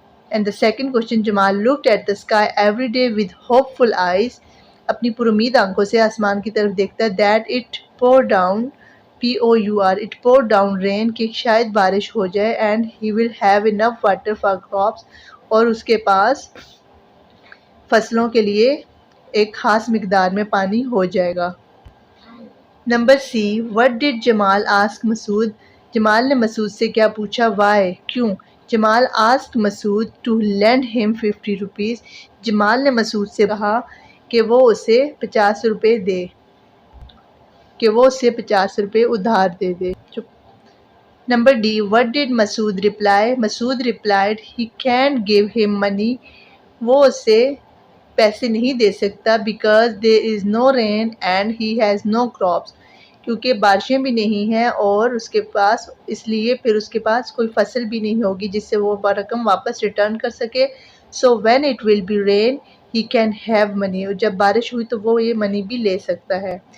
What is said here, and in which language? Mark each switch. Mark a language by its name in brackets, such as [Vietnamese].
[English] And the second question, Jamal looked at the sky every day with hopeful eyes. [Urdu] اپنی پرامید آنکھوں سے آسمان کی طرف دیکھتا. [English] That it poured down, P-O-U-R, it poured down rain, کہ شاید بارش ہو جائے. [Urdu] And he will have enough water for crops, اور اس کے پاس فصلوں کے لیے ایک خاص مقدار میں پانی ہو جائے گا. [English] Number C. What did Jamal ask Masood? [Urdu] جمال نے مسعود سے کیا پوچھا؟ Why? [English] کیوں؟ Jamal asked Masood to lend him 50 rupees. [Urdu] جمال نے مسعود سے کہا کہ وہ اسے 50 روپے دے، کہ وہ اسے 50 روپے ادھار دے دے. [English] Number D. What did Masood reply? Masood replied he can't give him money. وہ اسے پیسے نہیں دے سکتا because there is no rain and he has no crops. [Urdu] کیونکہ بارشیں بھی نہیں ہیں اور اس کے پاس، اس لیے پھر اس کے پاس کوئی فصل بھی نہیں ہوگی جس سے وہ رقم واپس ریٹرن کر سکے. [English] So when it will be rain, he can have money. [Urdu] اور جب بارش ہوئی تو وہ یہ منی بھی لے سکتا ہے.